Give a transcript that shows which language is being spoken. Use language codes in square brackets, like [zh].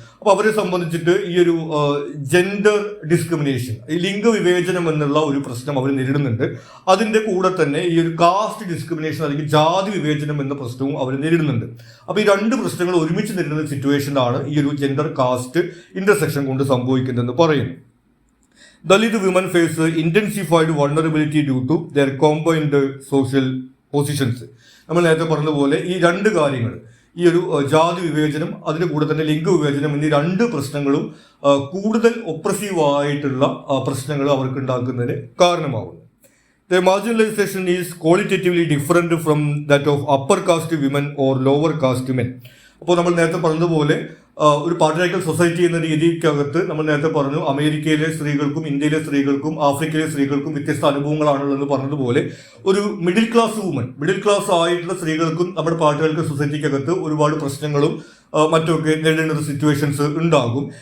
[ml] അപ്പോൾ അവരെ സംബന്ധിച്ചിട്ട് ഈ ഒരു ജെൻഡർ ഡിസ്ക്രിമിനേഷൻ, ഈ ലിംഗവിവേചനം എന്നുള്ള ഒരു പ്രശ്നം അവർ നേരിടുന്നുണ്ട്. അതിന്റെ കൂടെ തന്നെ ഈ ഒരു കാസ്റ്റ് ഡിസ്ക്രിമിനേഷൻ അല്ലെങ്കിൽ ജാതി വിവേചനം എന്ന പ്രശ്നവും അവർ നേരിടുന്നുണ്ട്. അപ്പോൾ ഈ രണ്ട് പ്രശ്നങ്ങൾ ഒരുമിച്ച് നേരിടുന്ന സിറ്റുവേഷനാണ് ഈ ഒരു ജെൻഡർ കാസ്റ്റ് ഇന്റർസെക്ഷൻ കൊണ്ട് സംഭവിക്കുന്നതെന്ന് പറയുന്നു. [en] Dalit women face intensified vulnerability due to their combined social positions. [ml] നമ്മൾ നേരത്തെ പറഞ്ഞതുപോലെ ഈ രണ്ട് കാര്യങ്ങൾ, ഈ ഒരു ജാതി വിവേചനം അതിൻ്റെ കൂടെ തന്നെ ലിംഗവിവേചനം എന്നീ രണ്ട് പ്രശ്നങ്ങളും കൂടുതൽ ഒപ്രസീവായിട്ടുള്ള പ്രശ്നങ്ങൾ അവർക്ക് ഉണ്ടാക്കുന്നതിന് കാരണമാവുന്നു. [en] The marginalization is qualitatively different from that of upper caste women or lower caste men. [ml] അപ്പോൾ നമ്മൾ നേരത്തെ പറഞ്ഞതുപോലെ ഒരു പാട്രിയാർക്കൽ സൊസൈറ്റി എന്ന രീതിക്കകത്ത് നമ്മൾ നേരത്തെ പറഞ്ഞു അമേരിക്കയിലെ സ്ത്രീകൾക്കും ഇന്ത്യയിലെ സ്ത്രീകൾക്കും ആഫ്രിക്കയിലെ സ്ത്രീകൾക്കും വ്യത്യസ്ത അനുഭവങ്ങളാണുള്ളതെന്ന് പറഞ്ഞതുപോലെ ഒരു മിഡിൽ ക്ലാസ് ആയിട്ടുള്ള സ്ത്രീകൾക്കും നമ്മുടെ പാട്രിയാർക്കൽ സൊസൈറ്റിക്കകത്ത് ഒരുപാട് പ്രശ്നങ്ങളും മറ്റൊക്കെ നേരിടേണ്ട ഒരു സിറ്റുവേഷൻസ് ഉണ്ടാകും.